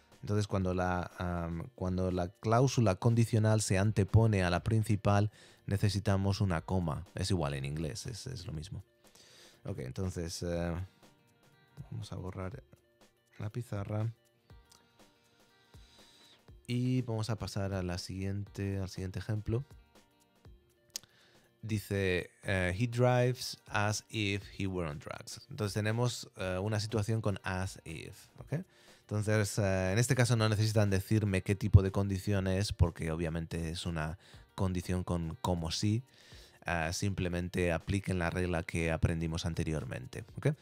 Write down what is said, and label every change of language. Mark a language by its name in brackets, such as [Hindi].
[Spanish] Entonces cuando la cláusula condicional se antepone a la principal, necesitamos una coma. Es igual en inglés, es lo mismo. Ok, entonces vamos a borrar la pizarra. Y vamos a pasar al siguiente ejemplo. Dice, [English] he drives as if he were on drugs. [Spanish] Entonces tenemos una situación con [English] as if. [Spanish] ¿Okay? Entonces, en este caso no necesitan decirme qué tipo de condición es, porque obviamente es una condición con como si. Simplemente apliquen la regla que aprendimos anteriormente. ¿Okay?